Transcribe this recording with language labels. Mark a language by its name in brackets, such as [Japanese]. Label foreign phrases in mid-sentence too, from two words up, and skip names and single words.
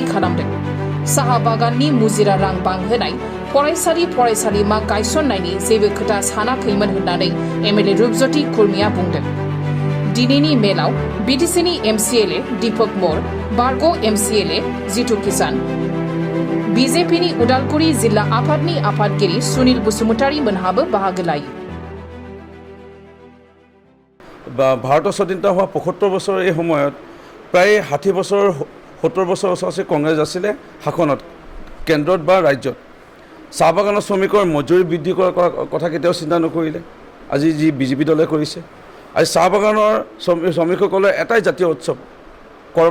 [Bodo] खालामदों साहा बागाननि मुजिरा रां बांहोनाय फरायसालिमा गायसननायनि जेबो खोथा सानाखैमोन होननानै एमएलए रूपज्योति कुर्मिया बुंदों दिनैनि मेलाव बीटीसीनि एमसीएलए दीपक मोर बारग एमसीएलए जितु किसान बीजेपीनि उदालगुरि जिल्ला आफादनि आफादगिरि सुनील बसुमतारी मोनहाबो बाहागो लायो [Assamese] ভাৰতৰ স্বাধীনতা হোৱা ৭৫ বছৰৰ এই সময়ত প্ৰায় ৬০ বছৰ ৭০ বছৰ ওচৰতে কংগ্ৰেছ আছিলে শাসনত কেন্দ্ৰত বা ৰাজ্যত চাহ বাগানৰ শ্ৰমিকৰ মজুৰি বৃদ্ধি কৰাৰ কথা কেতিয়াও চিন্তা নকৰিলে আজি যি বিজেপি দলে কৰিছে আজি চাহ বাগানৰ শ্ৰমিকসকলৰ এটাই জাতীয় উৎসৱ কৰম